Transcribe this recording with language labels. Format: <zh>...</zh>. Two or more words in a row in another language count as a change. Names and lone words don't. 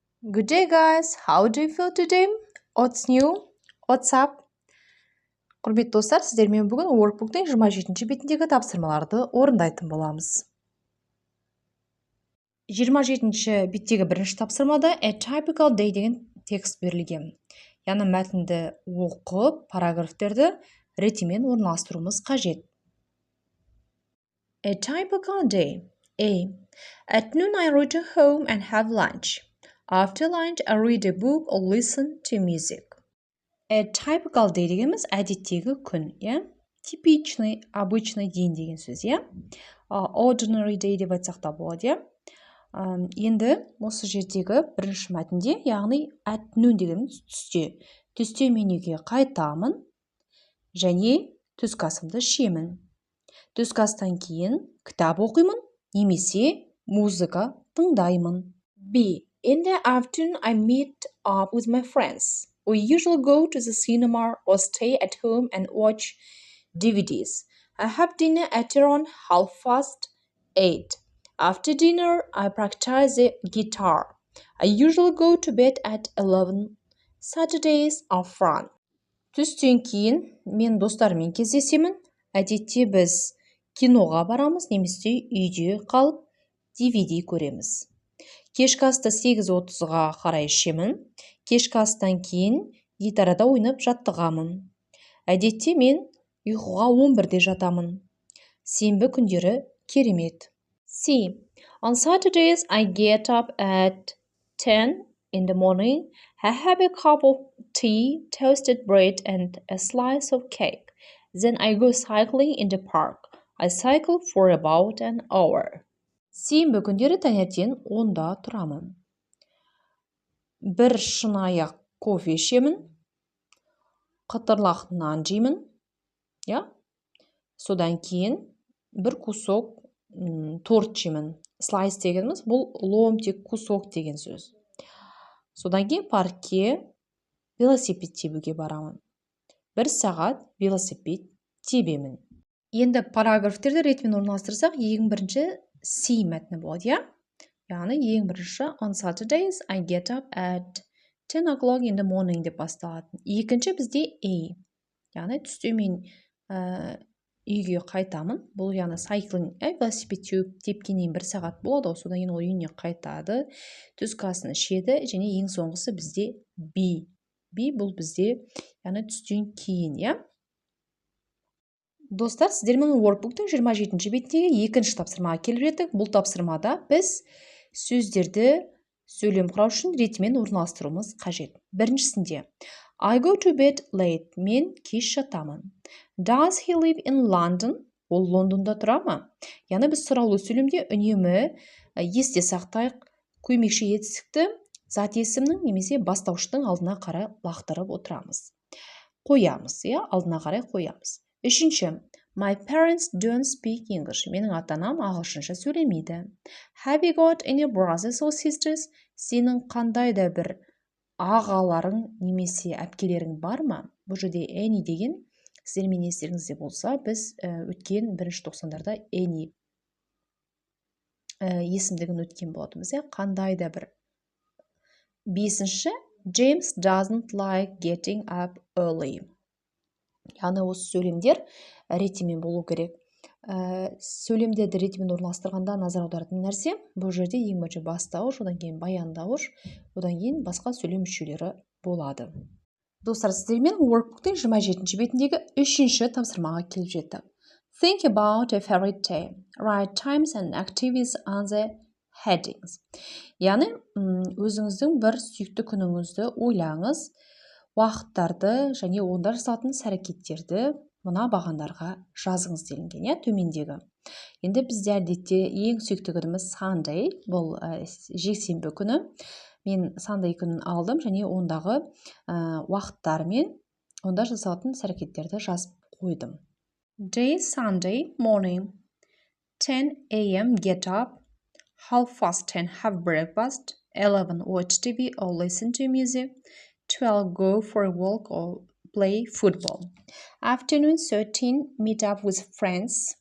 <en>Good day guys, how do you feel today? What's new? What's up?</en> <kk>Құрметті достар, сіздермен бүгін Workbook'тың 27-ші бетіндегі тапсырмаларды орындайтын боламыз. 27-ші беттегі бірінші тапсырмада</kk> <en>A typical day</en> <kk>деген текст берілген. Яғни мәтінді оқып, параграфтерді ретімен орналастыруымыз қажет.</kk> <en>A typical day. A. At noon I return home and have lunch. After lunch I read a book or listen to music. A typical day</en> <kk>дегеніміз әдеттегі күн,</kk> <ru>типичный, обычный день</ru> <kk>деген сөз,</kk> <en>ordinary day</en> <kk>деп айтсақ та болады, Енді осы жердегі бірінші мәтінде, яғни</kk> <en>at noon</en> <kk>дегеніміз түсте мен үйге қайтамын және түскі асымды ішемін. Түскі астан кейін кітап оқимын немесе музыка тыңдаймын.</kk> <en>B. In the afternoon I meet up with my friends. We usually go to the cinema or stay at home and watch DVDs. I have dinner at around 8:30. After dinner, I practice the guitar. I usually go to bed at 11. Saturdays are fun.</en> <kk>Түстен кейін мен достарыммен кездесемін. Әдетте біз киноға барамыз, немесе үйде қалып DVD көреміз. Кешкі асты 8:30-ға қарай ішемін. Кешкі астан кейін гитарада ойнап жаттығамын. Әдетте мен ұйқыға 11-де жатамын. Сенбі күндері керемет.</kk> <en>C. On Saturdays I get up at 10 in the morning. I have a cup of tea, toasted bread and a slice of cake. Then I go cycling in the park. I cycle for about an hour.</en> <kk>Сенбі күндері таңертең 10-да тұрамын. Бір шынаяқ кофе ішемін, қытырлақ нан жеймін, содан кейін бір кусок торт жеймін. Слайс дегеніміз бұл</kk> <ru>ломтик, кусок</ru> <kk>деген сөз. Содан кейін паркке велосипед тебуге барамын. 1 сағат велосипед тебемін. Енді параграфтерді ретімен орналастырсақ, ең бірінші C мәтіні болады, яғни ең бірінші</kk> <en>on Saturdays I get up at 10 o'clock in the morning</en> <kk>деп басталады. Екінші бізде A, яғни түсте мен үйге қайтамын. Бұл яғни cycling, велосипед тепкеннен 1 сағат болады, содан кейін ол үйіне қайтады, түскі асын ішеді, және ең соңғысы бізде B. B бұл бізде яғни түстен кейін, Достар, сіздермен Workbook'тың 27-ші беттегі екінші тапсырмаға келіп жеттік. Бұл тапсырмада біз сөздерді сөйлем құрау үшін ретімен орналастыруымыз қажет.</kk> <en>Біріншісінде I go to bed late.</en> <kk>Мен кеш жатамын.</kk> <en>Does he live in London?</en> <kk>Ол Лондонда тұра ма? Яғни біз сұраулы сөйлемде үнемі есте сақтайық, көмекші етістікті зат есімнің немесе бастауыштың алдына қарай лақтырып отырамыз. Қоямыз, алдына қарай қоямыз. Үшінші,</kk> <en>my parents don't speak English.</en> <kk>Менің ата-анам ағылшынша сөйлемейді.</kk> <en>Have you got any brothers or sisters?</en> <kk>Сенің қандай да бір ағаларың немесе әпкелерің бар ма? Бұл жерде any деген, сіздермен естеріңізде болса, біз өткен 1-90-дарда any есімдігін өткен болатынбыз, қандай да бір. Бесінші,</kk> <en>James doesn't like getting up early.</en> <kk>Яғни осы сөйлемдер ретімен болу керек. Сөйлемдерді ретімен орналастырғанда назар аударатын нәрсе, бұл жерде ең бірінші бастауыш, одан кейін баяндауыш, одан кейін басқа сөйлем мүшелері болады. Достар, сіздермен Workbook'тың 27-ші бетіндегі 3-ші тапсырмаға келіп жеттік.</kk> <en>Think about a favorite day. Write times and activities on the headings.</en> <kk>Яғни, өзіңіздің бір сүйікті күніңізді ойлаңыз, уақыттарды және онда жасалатын іс-әрекеттерді мына бағандарға жазыңыз делінген, төмендегі. Енді бізде әдетте ең сүйікті күніміз Sunday, бұл жексенбі күні. Мен Sunday күнін алдым және ондағы уақыттар мен онда жасалатын іс-әрекеттерді жазып қойдым.</kk> <en>Day Sunday morning. 10 a.m. get up. 10:30 have breakfast. 11 watch TV or listen to music. 12 go for a walk or play football. Afternoon 13 meet up with friends.</en>